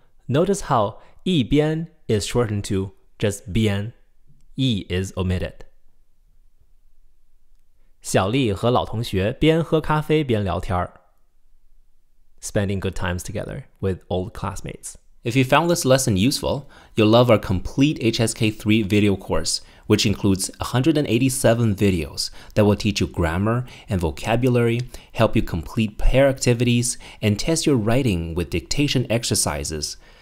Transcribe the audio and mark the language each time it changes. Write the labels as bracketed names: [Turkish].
[English] Notice how 一边 is shortened to just 边 E is omitted. [Chinese] 小丽和老同学边喝咖啡边聊天。 [English] Spending good times together with old classmates. If you found this lesson useful, you'll love our complete HSK 3 video course, which includes 187 videos that will teach you grammar and vocabulary, help you complete pair activities, and test your writing with dictation exercises.